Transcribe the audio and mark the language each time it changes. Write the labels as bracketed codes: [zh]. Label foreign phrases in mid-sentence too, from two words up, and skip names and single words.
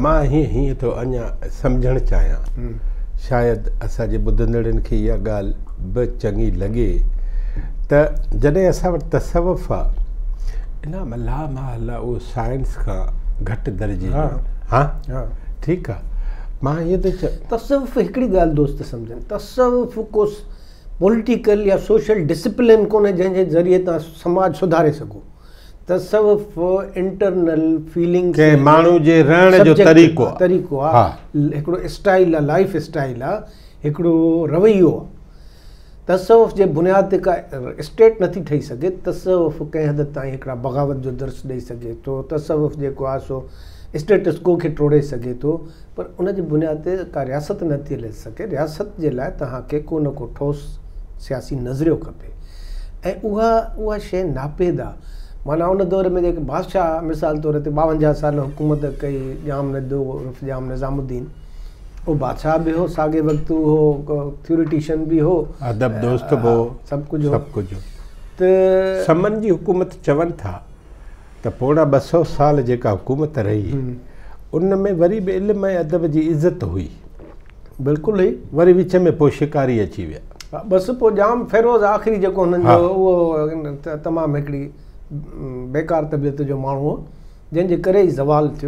[sd] मां हीअं थो अञा सम्झणु चाहियां, शायदि असांजे ॿुधंदड़नि खे इहा ॻाल्हि बि चङी लॻे त जॾहिं असां वटि तसव्वुफ़ आहे, इन ला महल उहो साइंस खां घटि दर्जे जो। हा, ठीकु आहे। मां इहो थो चवां, तसव्वुफ़ हिकिड़ी ॻाल्हि दोस्त सम्झनि, तसव्वुफ़ को पॉलिटिकल या [en] social discipline [sd] कोन्हे जंहिंजे ज़रिए तव्हां समाज सुधारे सघो। तसव्वुफ़ [en] internal feeling [sd] के माण्हू जे रहण जो तरीक़ो आहे, हिकिड़ो स्टाइल आहे, [en] life style [sd] आहे, हिकिड़ो रवैयो आहे। तसवुफ़ जे बुनियाद ते का स्टेट नथी ठही सघे। तसवुफ़ कंहिं हद ताईं हिकिड़ा बग़ावत जो दर्स ॾेई सघे थो। तसवुफ़ जेको आहे सो स्टेटस को खे टोड़े सघे थो, पर उन जी बुनियाद ते का रियासत नथी हले सघे। रियासत जे लाइ तव्हांखे को न को ठोस सियासी नज़रियो खपे ऐं उहा शइ नापेद आहे। माना उन दौर में जेके बादशाह मिसाल तौर ते 52 साल हुकूमत कई, जाम जाम निज़ामुद्दीन, वो बादशाह भी हो, साॻे वक़्तु हो थ्योरिटिशियन भी हो, अदब दोस्त भी हो, [ur] سب کچھ [sd] त समन जी हुकूमत चवन था त पोणा 200 साल जेका हुकूमत रही उन में वरी भी इल्म ऐं अदब जी इज़त हुई। बिल्कुलु हुई। वरी विच में पोइ शिकारी अची विया। बस पोइ जाम फेरोज़ आख़िरी जेको हुननि जो उहो तमामु हिकिड़ी बेकार तबियत जो माण्हू हो, जंहिंजे करे ई ज़वाल थियो।